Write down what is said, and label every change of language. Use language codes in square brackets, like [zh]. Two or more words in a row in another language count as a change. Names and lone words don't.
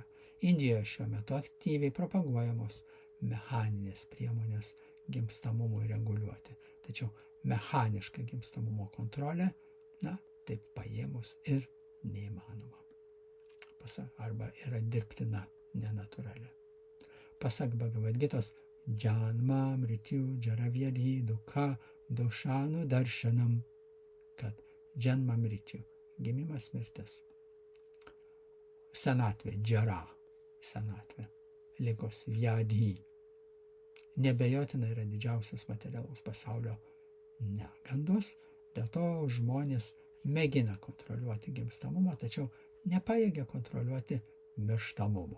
[lt] Indijoje šiuo metu aktyviai propaguojamos mechaninės priemonės gimstamumui reguliuoti. Tačiau mechaniška gimstamumo kontrolė, taip paėmus ir neįmanoma. Arba yra dirbtina, nenatūrali. Pasak Bhagavad Gitos, [sa] जन्म मृत्यु जराव्याधि दुःख दोषानु दर्शनम्, kad जन्म मृत्यु, [lt] gimimas, mirtis, senatvė, džara, senatvė, ligos, vyadhi, nebejotinai yra didžiausias materialaus pasaulio negandos, dėl to žmonės mėgina kontroliuoti gimstamumą, tačiau nepajėgia kontroliuoti mirštamumo.